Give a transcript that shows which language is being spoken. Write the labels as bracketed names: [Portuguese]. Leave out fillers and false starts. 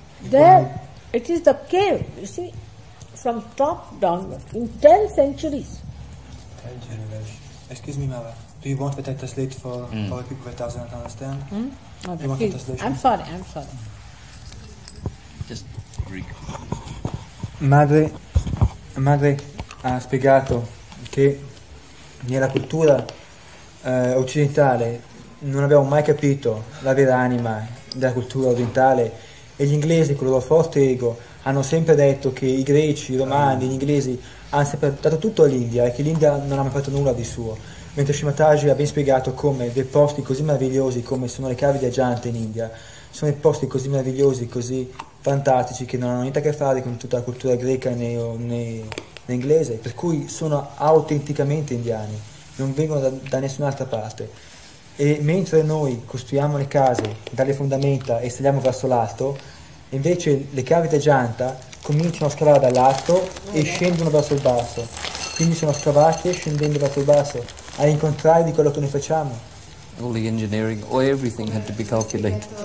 [English] There, it is the cave, you see, from top downward, in 10 centuries. 10 generations. Excuse me, Mala. Do you want me to translate for people that doesn't understand? No, You want the translation? I'm sorry. Just Greek. [Italian] Madre ha spiegato che nella cultura occidentale non abbiamo mai capito la vera anima della cultura orientale e gli inglesi con il loro forte ego hanno sempre detto che i greci, i romani, gli inglesi hanno sempre dato tutto all'India e che l'India non ha mai fatto nulla di suo, mentre Srimataji ha ben spiegato come dei posti così meravigliosi come sono le cave di Ajanta in India sono dei posti così meravigliosi, così fantastici che non hanno niente a che fare con tutta la cultura greca né inglese, per cui sono autenticamente indiani, non vengono da nessun'altra parte. E mentre noi costruiamo le case dalle fondamenta e saliamo verso l'alto, invece le cave di Ajanta cominciano a scavare dall'alto e scendono verso il basso, quindi sono scavate scendendo verso il basso, all'incontrario di quello che noi facciamo. [English] All the engineering, or everything had to be calculated.